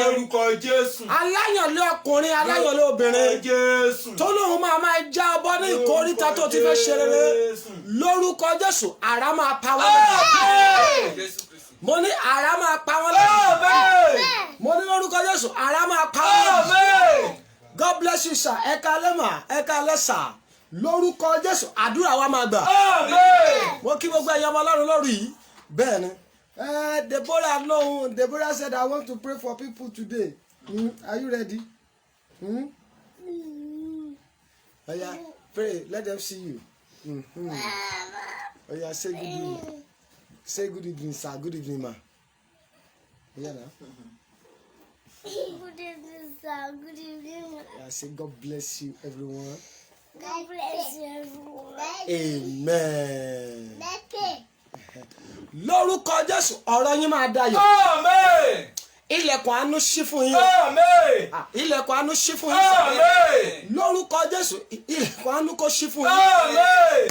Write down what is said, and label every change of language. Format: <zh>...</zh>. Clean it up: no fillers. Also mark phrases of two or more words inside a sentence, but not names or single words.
<yo>Aláyànlé ọkùnrin, aláyànlé obìnrin. Tó lóun máa já ọbọ ní ìkóríta tó ti fẹ́ ṣe rere. Lórúkọ Jésù àrá máa pa wọ́n. Mo ní àrá máa pa wọ́n lẹ́yìn. Mo ní lórúkọ Jésù àrá máa pa wọ́n lẹ́yìn.</yo> <en>God bless you sir.</en> <yo>Ẹ káalẹ́ mà, ẹ káalẹ́ sà. Lórúkọ Jésù àdúrà wa máa gbà. Mo kí gbogbo ẹ̀yàn ọmọ Ọlọ́run lórí yìí. Bẹ́ẹ̀ ni. Deborah lóhùn.</yo> <en>Deborah said I want to pray for people today. Are you ready? Oh yeah, pray. Let them see you. Oh yeah, say good evening. Say good evening, sir. Good evening, ma. Yeah, now. Good evening, sir. Good evening. I say God bless you, everyone. God bless you, everyone. Amen.</en> <yo>Lórúkọ Jésù ọ̀rọ̀ yín máa dayọ̀. Amen. Ilẹ̀kùn àánú ṣí fún yín. Amen. Ilẹ̀kùn àánú ṣí fún yín. Amen. Lórúkọ Jésù ilẹ̀kùn àánú kó ṣí fún yín. Amen.</yo>